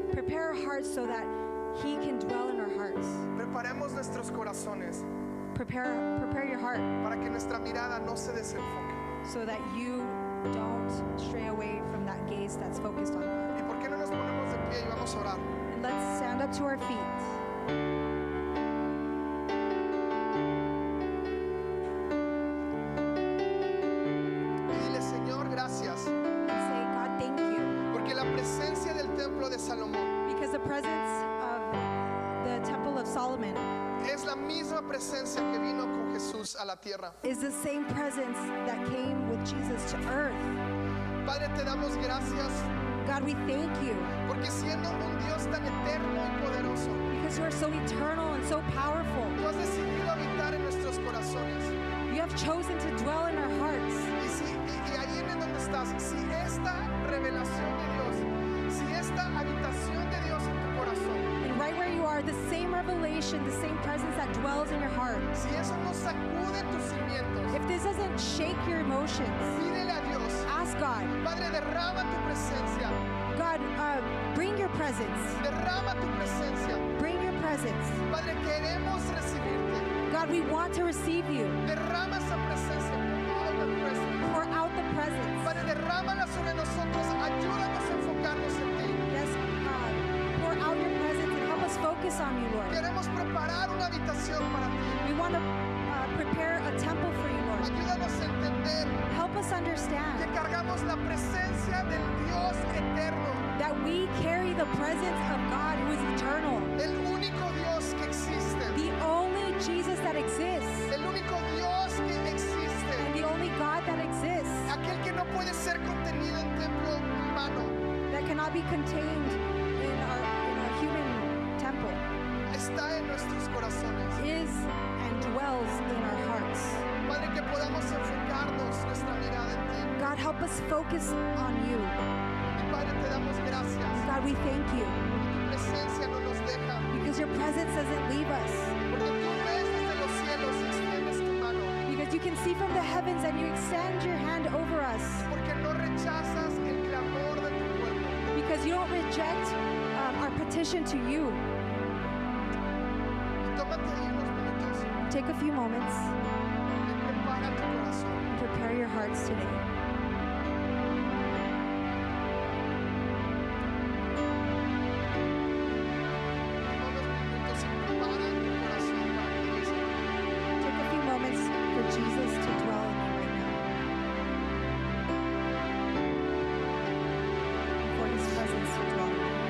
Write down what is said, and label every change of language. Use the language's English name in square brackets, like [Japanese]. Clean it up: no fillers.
[English] Prepare our hearts so that He can dwell in our hearts. [Spanish] Preparemos nuestros corazones [English] Prepare your heart [Spanish] para que nuestra mirada no se desenfoque. [English] so that you don't stray away from that gaze that's focused on God. [Spanish] ¿Y por qué no nos ponemos de pie y vamos a orar? [English] And let's stand up to our feet. [Spanish] Y dile, Señor, gracias, [English] And say, God, thank you. [Spanish] porque la presencia del templo de Salomón [English] Because the presence of the Temple of Solomon [Spanish] es la misma presencia que vino con Jesús a la tierra. [English] is the same presence that came with Jesus to earth. [Spanish] Padre, te damos gracias [English] God, we thank you [Spanish] porque siendo un Dios tan eterno y poderoso, [English] because you are so eternal and so powerful. [Spanish] tú has decidido habitar en nuestros corazones. [English] You have chosen to dwell in our hearts. [Spanish] Y ahí en donde estás, si esta revelación de Dios, si esta habitación de Dios en tu corazón, [English] And right where you are, the same revelation, the same presence that dwells in your heart. [Spanish] si eso no sacude tus cimientos, [English] If this doesn't shake your emotions, [Spanish] pídele a Dios, [English] ask God, [Spanish] Padre, derrama tu presencia, [English] God, bring your presence. [Spanish] derrama tu presencia. [English] Bring your presence. [Spanish] Padre, queremos recibirte. [English] God, we want to receive you. [Spanish] Derrama esa presencia, [English] all the presence. Pour out the presence. [Spanish] Padre, derrámala sobre nosotros, ayúdanos a enfocarnos en ti. [English] Yes, God. Pour out your presence and help us focus on you, Lord. [Spanish] Queremos preparar una habitación para ti. [English] We want to prepare a temple for you, Lord. [Spanish] Ayúdanos a entender [English] Help us [Spanish] que [English] understand [Spanish] cargamos la presencia del Dios eterno, [English] that we carry the presence of God who is eternal, [Spanish] el único Dios que existe, [English] the only Jesus that exists, [Spanish] el único Dios que existe, [English] and the only God that exists, [Spanish] aquel que no puede ser contenido en templo humano, [English] that cannot be contained in our human temple, [Spanish] está en nuestros corazones. [English] is and dwells in our hearts. [Spanish] Padre, que podamos enfocarnos nuestra mirada en ti. [English] God, help us focus on you. [Spanish] Y Padre, te damos gracias. [English] God, we thank you [Spanish] Tu presencia no nos deja, [English] because your presence doesn't leave us. [Spanish] porque tú ves desde los cielos y extiendes tu mano, [English] Because you can see from the heavens and you extend your hand over us. [Spanish] porque no rechazas el clamor de tu pueblo. [English] Because you don't reject our petition to you. [Spanish] Y tómate ahí unos minutos [English] Take a few moments [Spanish] y prepara tu corazón. [English] and prepare your hearts today. [Spanish] Toma unos minutos y prepara tu corazón para que Dios [English] Take a few moments for Jesus to dwell in you right now. And for his presence to dwell in you.